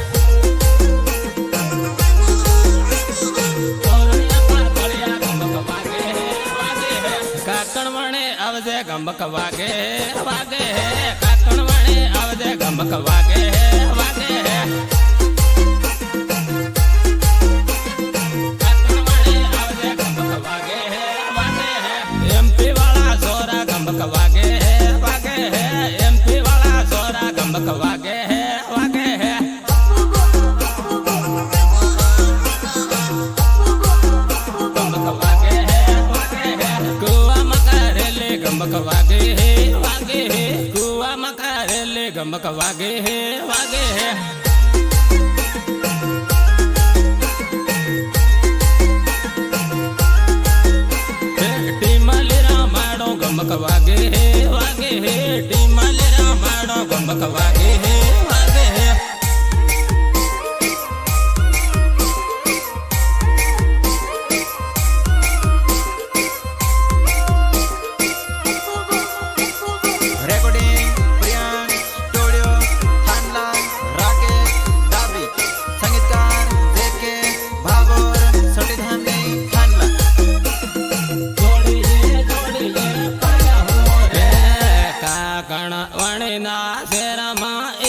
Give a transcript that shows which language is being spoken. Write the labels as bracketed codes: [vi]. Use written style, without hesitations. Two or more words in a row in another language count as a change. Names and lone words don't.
[bhb] तोरणिया पातलिया गमक वागे है काकण वणे आवजे गमक वागे है काकण वणे आवजे गमक वागे है काकण वणे आवजे गमक वागे है एमपी वाला सोरा गमक वागे है एमपी वाला सोरा गमक वागे है गमक वागे है कुआ मकारे ले गमक वागे है कुआ मकारे ले गमक वागे है टीमल रामाड़ो गमक वागे है टीमल रामाड़ो गमक वागे है [hi] रेकॉर्डिंग प्रियांक स्टूडियो थानला राकेश दाबरी संगीतकार जेके भागोर सटीधानी थानला [bhb] काकण वणिना शेरमा